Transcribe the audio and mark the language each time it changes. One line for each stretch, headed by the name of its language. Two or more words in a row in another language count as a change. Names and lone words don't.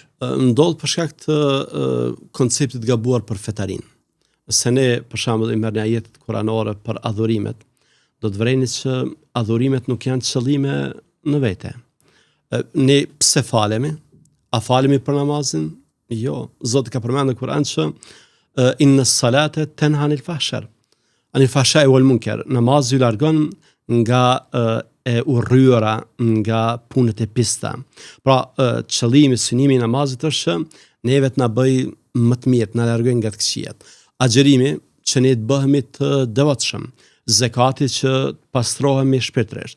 Albanian: Ndodh për shkak të konceptit gabuar për fetarin. Se ne, për shembull, i merrni ajetet kuranore për adhurimet, do të vreni që adhurimet nuk janë qëllime në vete. Ne pse falemi? A falemi për namazin? Jo. Zoti ka përmendur në Kur'an që
Arabic: إن الصلاة تنهى عن الفحشاء. عن الفحشاء والمنكر.
Albanian: Namazi ju largon nga e urryera, nga punët e pista. Pra, qëllimi, synimi i namazit është që neve të na bëj më të mirë, të na largojë nga të këqijat. Agjerimi që ne të bëhemi të devotshëm, zekati që pastrohemi shpirtërisht.